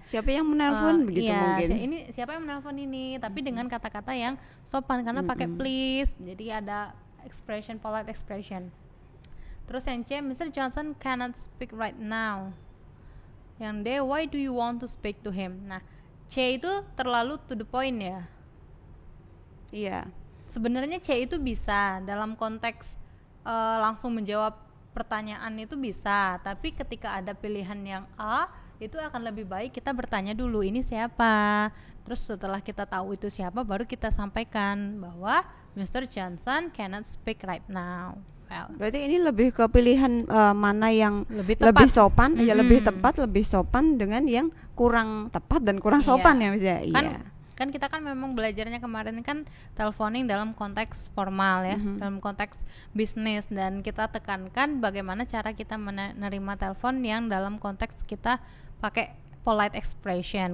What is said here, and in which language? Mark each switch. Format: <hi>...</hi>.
<id>Siapa yang menelpon begitu iya, mungkin. Ini siapa yang menelpon ini, tapi dengan kata-kata yang sopan karena pakai please. Jadi ada polite expression. Terus yang C, Mr.</id> <en>Johnson cannot speak right now.</en> <id>Yang D,</id> <en>why do you want to speak to him?</en> <id>Nah, C itu terlalu</id> <en>to the point</en> <id>ya. Iya. Sebenarnya C itu bisa dalam konteks langsung menjawab pertanyaan itu bisa, tapi ketika ada pilihan yang A itu akan lebih baik kita bertanya dulu ini siapa. Terus setelah kita tahu itu siapa, baru kita sampaikan bahwa Mr.</id> <en>Johnson cannot speak right now. Well,</en> <id>Berarti ini lebih ke pilihan mana yang lebih lebih sopan, ya lebih Mm-mm. tepat, lebih sopan dengan yang kurang tepat dan kurang Iya. sopan ya misalnya. Kan Iya. kan kita kan memang belajarnya kemarin kan teleponing dalam konteks formal ya, dalam konteks bisnis, dan kita tekankan bagaimana cara kita menerima telepon yang dalam konteks kita pakai polite expression.</id>